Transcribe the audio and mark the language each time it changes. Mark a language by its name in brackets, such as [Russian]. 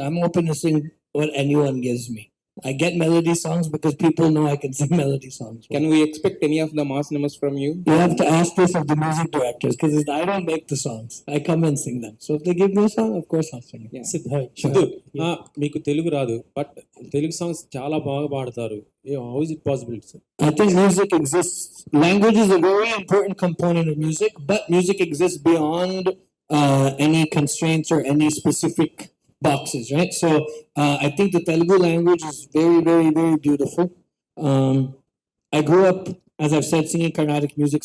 [English] I'm open to sing what anyone gives me. I get melody songs because people know I can sing melody songs. Can we expect any of the mass numbers from you? You have to ask this of the music directors because I don't make the songs. I come and sing them. So if they give me a song, of course I'll sing it. Yeah. [Telugu] Siddhu, మీకు తెలుగు రాదు but Telugu songs చాలా బాగా పాడతారు. [English] How is it possible sir? I think music exists. Language is a very important component of music, but music exists beyond any constraints or any specific boxes, right? So I think the Telugu language is very, very, very beautiful. I grew up, as I've said, singing Carnatic music.